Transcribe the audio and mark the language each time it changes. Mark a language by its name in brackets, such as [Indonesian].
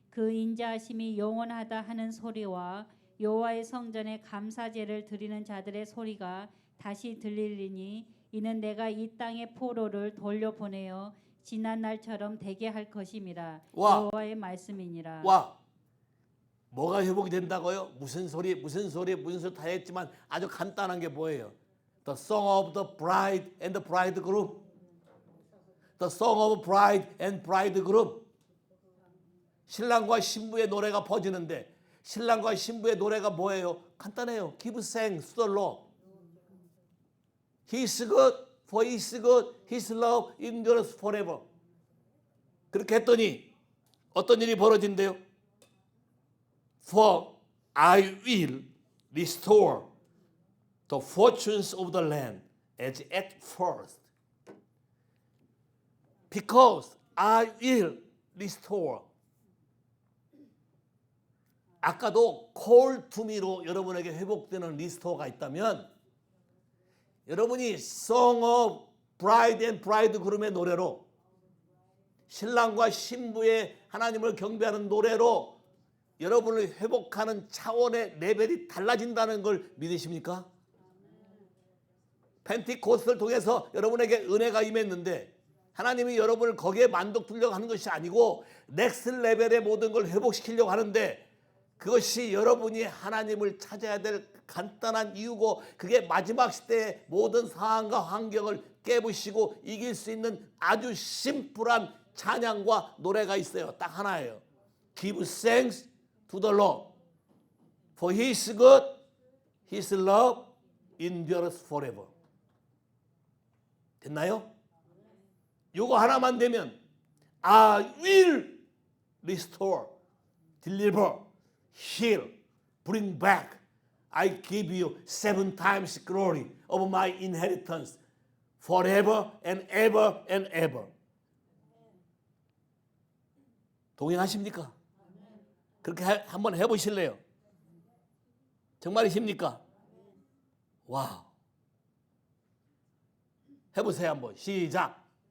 [Korean] 그 인자하심이 영원하다 하는 소리와 여호와의 성전에 감사제를 드리는 자들의 소리가 다시 들리리니 이는 내가 이 땅의 포로를 돌려보내어 지난 날처럼 되게 할 것임이라. 와. 여호와의 말씀이니라. 와, 뭐가 회복이 된다고요? 무슨 소리 다 했지만 아주 간단한 게 뭐예요? [English] The song of the bride and the bridegroom. The song of bride and bridegroom. [Korean] 신랑과 신부의 노래가 퍼지는데 신랑과 신부의 노래가 뭐예요? 간단해요. [English] Give thanks to the Lord. He is good, for he is good. His love endures forever. [Korean] 그렇게 했더니 어떤 일이 벌어진대요? [English] For I will restore the fortunes of the land as at first. Because I will restore. [Korean] 아까도 [English] call to me [Korean] 로 여러분에게 회복되는 리스토어가 있다면 여러분이 [English] Song of Bride and Bridegroom [Korean] 의 노래로 신랑과 신부의 하나님을 경배하는 노래로 여러분을 회복하는 차원의 레벨이 달라진다는 걸 믿으십니까? 펜티코스트를 통해서 여러분에게 은혜가 임했는데 하나님이 여러분을 거기에 만족두려고 하는 것이 아니고 넥스트 레벨의 모든 걸 회복시키려고 하는데 그것이 여러분이 하나님을 찾아야 될 간단한 이유고 그게 마지막 시대의 모든 상황과 환경을 깨부시고 이길 수 있는 아주 심플한 찬양과 노래가 있어요. 딱 하나예요. [English] Give thanks to the Lord, for He is good, His love endures forever. [Korean] 됐나요? 요거 하나만 되면 [English] I will restore, deliver, heal, bring back. I give you 7 times glory of my inheritance forever and ever and ever. [Korean] 동의하십니까? 그렇게 한번 해보실래요? 정말이십니까? 와우. 해보세요 한번. 시작.